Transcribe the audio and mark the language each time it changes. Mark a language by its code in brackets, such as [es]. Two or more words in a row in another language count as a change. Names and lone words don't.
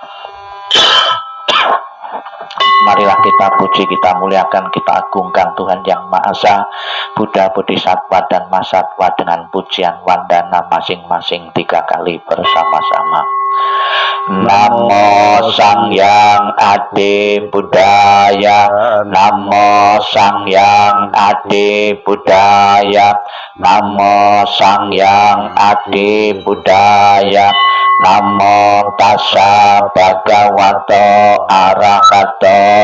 [id] Marilah kita puji, kita muliakan, kita agungkan Tuhan Yang Maha Esa, Buddha, Bodhisattva, dan Mahasatwa dengan pujian wandana masing-masing 3 kali bersama-sama. [pi] Namo Sang Yang Adi Buddhaya, Namo Sang Yang Adi Buddhaya, Namo Sang Yang Adi Buddhaya, Namo Tassa Bhagavato Arahato